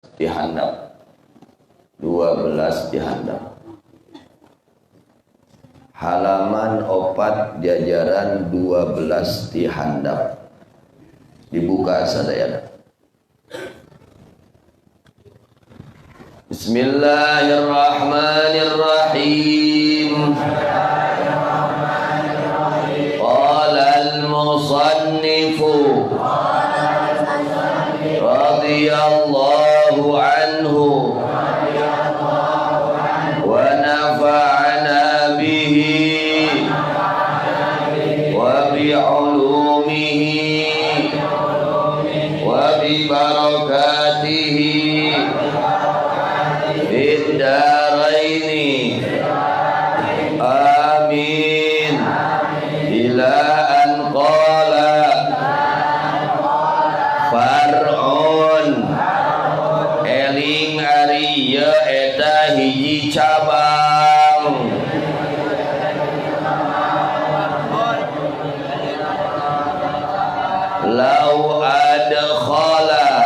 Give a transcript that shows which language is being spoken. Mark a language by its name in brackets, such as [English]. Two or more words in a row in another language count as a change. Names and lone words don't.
[Sundanese] dihandap 12 dihandap halaman opat jajaran 12 dihandap dibuka sadayana. [Arabic] بسم الله الرحمن الرحيم. قال المصنف رضي الله عنه ونفعنا به وبعلومه وببركاته في الدارين آمين إلى أن قال فرع [Sundanese] eling ariya eta hiji cabang [Arabic] لو أدخل